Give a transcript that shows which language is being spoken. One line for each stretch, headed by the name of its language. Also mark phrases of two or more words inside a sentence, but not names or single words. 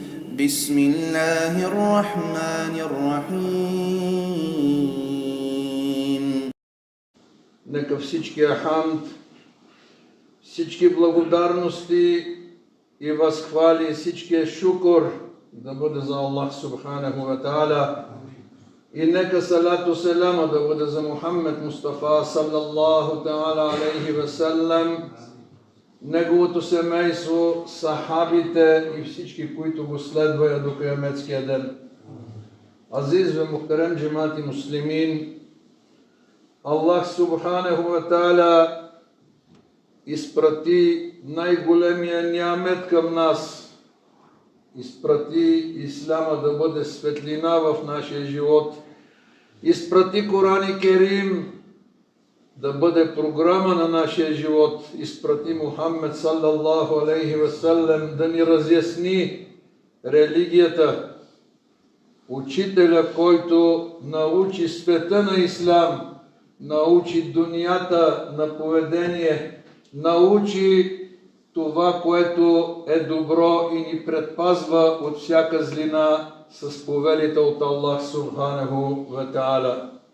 Arabic: بسم الله الرحمن الرحيم.
Bulgarian: Нека всичкия хамд, всички благодарности и възхвали, всичкия шукур да бъде за Аллах
Arabic: سبحانه وتعالى.
Bulgarian: И нека салату селама да бъде за Мухаммед Мустафа
Arabic: صلى الله تعالى عليه وسلم,
Bulgarian: неговото семейство, сахабите и всички, които го следват до киаметския ден.
Turkish: Aziz ve muhterem cemaati müslimin,
Bulgarian: Аллах
Arabic: سبحانه وتعالى
Bulgarian: изпрати най-големия ниамет към нас. Изпрати Исляма да бъде светлина в нашия живот. Изпрати Коран и Керим да бъде програма на нашия живот. Изпрати Мухаммед
Arabic: صلى الله عليه وسلم
Bulgarian: да ни разясни религията. Учителя, който научи света на Ислам, научи дунията на поведение, научи това, което е добро и ни предпазва от всяка злина с повелите от Аллах
Arabic: سبحانه وتعالى.